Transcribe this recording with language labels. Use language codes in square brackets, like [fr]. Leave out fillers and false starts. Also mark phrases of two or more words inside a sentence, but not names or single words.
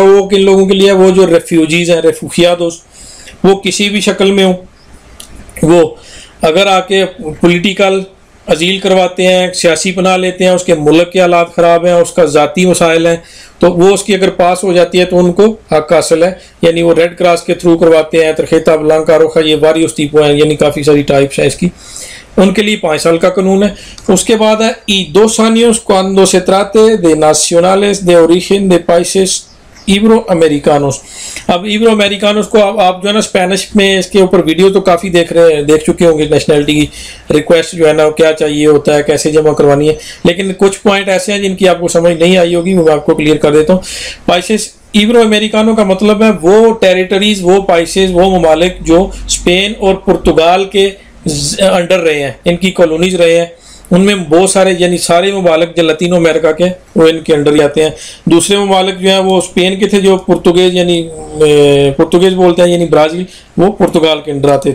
[ur] وہ کن لوگوں کے لیے, وہ جو ریفیوجیز ہیں, ریفوجیادوس, وہ کسی بھی شکل میں ہوں, وہ اگر آ کے [en] political asylum [ur] کرواتے ہیں, سیاسی پناہ لیتے ہیں, اس کے ملک کے حالات خراب ہیں, اس کا ذاتی مسائل ہیں, تو وہ اس کی اگر پاس ہو جاتی ہے تو ان کو حق حاصل ہے. یعنی وہ ریڈ کراس کے تھرو کرواتے ہیں, [es] tarjeta blanca roja, [ur] یہ [es] varios tipo [ur] ہیں, یعنی کافی ساری ٹائپس ہیں اس کی. ان کے لیے 5 سال کا قانون ہے. اس کے بعد ہے [es] y 2 años cuando se trate de nacionales de origen de países ibero americanos. [ur] اب [es] ibero americanos [ur] کو آپ جو ہے نا اسپینش میں اس کے اوپر ویڈیو تو کافی دیکھ چکے ہوں گے. نیشنلٹی کی ریکویسٹ جو ہے نا کیا چاہیے ہوتا ہے, کیسے جمع کروانی ہے, لیکن کچھ پوائنٹ ایسے ہیں جن کی آپ کو سمجھ نہیں آئی ہوگی, وہ میں آپ کو کلیئر کر دیتا ہوں. [es] países ibero americano [ur] کا مطلب ہے وہ ٹیریٹریز، وہ پائسیس، وہ ممالک جو اسپین اور پرتگال کے انڈر رہے ہیں، ان کی کالونیز رہے ہیں، ان میں بہت سارے یعنی سارے ممالک جو لاطینو امریکہ کے وہ ان کے انڈر ہی آتے ہیں. دوسرے ممالک جو ہیں وہ اسپین کے تھے، جو پرتگیز یعنی پرتگیز بولتے ہیں یعنی برازیل، وہ پرتگال کے انڈر آتے تھے.